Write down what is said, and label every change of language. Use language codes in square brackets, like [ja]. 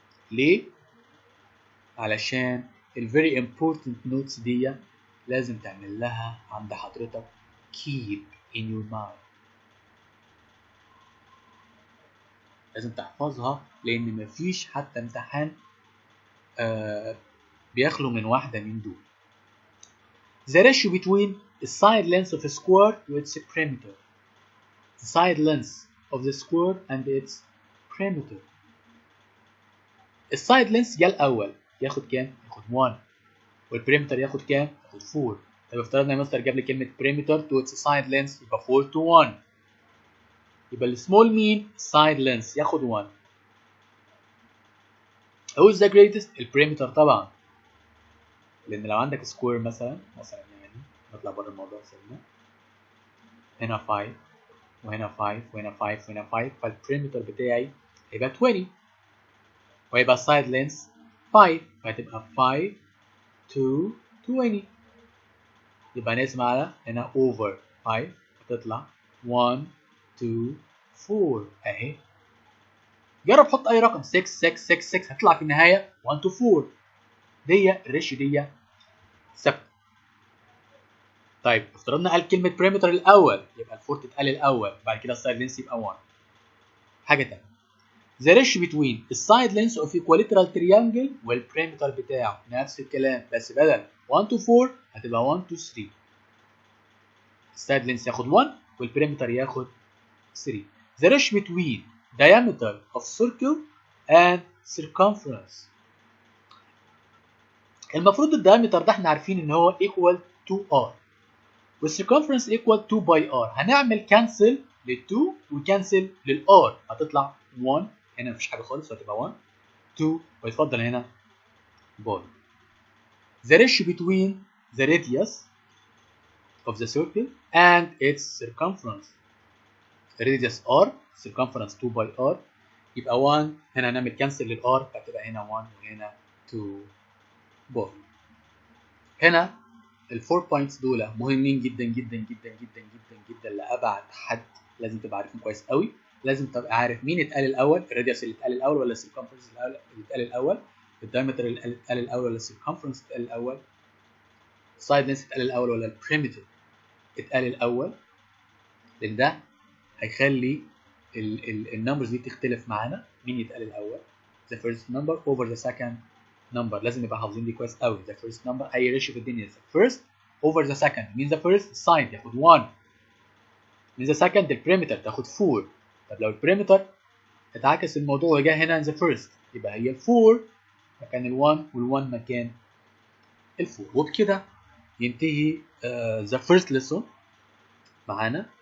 [ar] ليه؟ علشان ال [en] very important notes [ar] دي لازم تعمل لها عند حضرتك [en] keep in your mind. [ar] لازم تحفظها لان مفيش حتى امتحان بيخلو من واحدة من دول. [en] The ratio between the side length of a square to its perimeter. The side length of the square and its perimeter. [ar] السايد لينث جه الاول ياخد كام؟ ياخد 1. والبريمتر ياخد كام؟ ياخد 4. طب افترضنا يا مستر جاب لي كلمه بريمتر تو اتس سايد لينث يبقى 4 to 1. يبقى السمول مين؟ سايد لينث ياخد 1. [en] Who is the greatest؟ [ar] البريمتر طبعا. لان لو عندك سكوير مثلا يعني نطلع بره الموضوع سنه. هنا 5 وهنا 5 وهنا 5 وهنا 5 فالبريمتر بتاعي هيبقى 20 وهيبقى السايد لينث 5 فهتبقى 5 to 20. يبقى نقسم على هنا over 5 هتطلع 1 2 4 اهي. جرب حط اي رقم 6 6 6 6 هتطلع في النهايه 1 to 4. دي الريشيو دي ثابته. طيب افترضنا قال كلمه بريمتر الاول يبقى الفور تتقال الاول بعد كده السايد لينث يبقى 1. حاجه ثانيه [en] the ratio between [ar] السايد لينث [en] of equilateral triangle [ar] والبريمتر بتاعه نفس الكلام بس بدل 1 to 4 هتبقى 1 to 3. السايد لينث ياخد 1 والبريمتر ياخد 3. [en] the ratio between diameter of circle and circumference. [ar] المفروض الدايمتر ده احنا عارفين ان هو [en] equal to r [ar] والcircumference [en] equal 2 by r. [ar] هنعمل كانسل لل2 وكانسل للr هتطلع 1. هنا مفيش حاجه خالص هتبقى 1 2 ويتفضل هنا بول. [en] the ratio between the radius of the circle and its circumference. radius r circumference 2 by r يبقى 1. [ar] هنا هنعمل كانسل للr فتبقى هنا 1 وهنا 2 بول. هنا الفور بوينتس دول مهمين جدا جدا جدا جدا جدا جدا لابعد حد لازم تبقى عارفهم كويس قوي. لازم تبقى عارف مين اتقال الاول، الراديوس اللي اتقال الاول ولا السيركمفرنس اللي اتقال الاول، الدايمتر اللي اتقال الاول ولا السيركمفرنس اتقال الاول، السايد لينس اتقال الاول ولا البريمتر اتقال الاول، لان ده هيخلي النمبرز دي تختلف معانا. مين يتقال الاول؟ [en] the first number over the second number. [ar] لازم نبقى حافظين دي كويس قوي. [en] the first number [ar] اي ريشيو في الدنيا [en] the first over the second. [ar] مين [en] the first؟ [ar] الساين ياخد 1. مين [en] the second؟ [ar] البريمتر تاخد 4. طب لو البريمتر اتعكس الموضوع وجا هنا [en] in the first [ar] يبقى هي ال 4 مكان ال 1 وال 1 مكان ال 4. وبكده ينتهي [en] the first lesson [ar] معانا.